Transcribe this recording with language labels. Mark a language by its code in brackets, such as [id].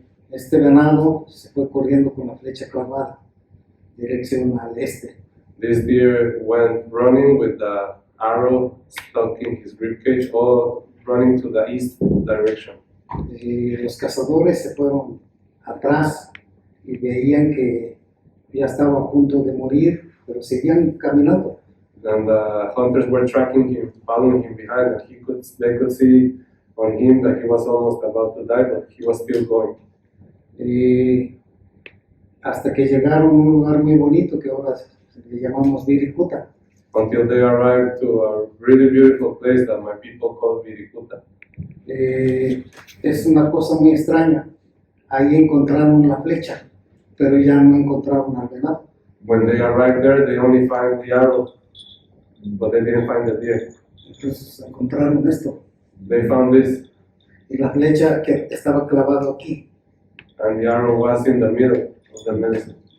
[es] Este venado se fue corriendo con la flecha clavada, dirección al este. [en] This deer went running with the arrow stuck in his ribcage, all running to the east direction. [es] Y los cazadores se fueron atrás y veían que ya estaba a punto de morir, pero seguían caminando. [en] And the hunters were tracking him, following him behind, and they could see on him that he was almost about to die, but he was still going. [es] Y hasta que llegaron a un lugar muy bonito que ahora le llamamos Virikuta. [en] Until they arrived to a really beautiful place that my people call Virikuta. [es] Es una cosa muy extraña. Ahí encontraron la flecha, pero ya no encontraron al venado. [en] When they arrived there, they only found the arrow, but they didn't find the deer. [es] Entonces encontraron esto. [en] They found this, [es] Y la flecha que estaba clavada aquí. [en] and the arrow was in the middle of the medicine.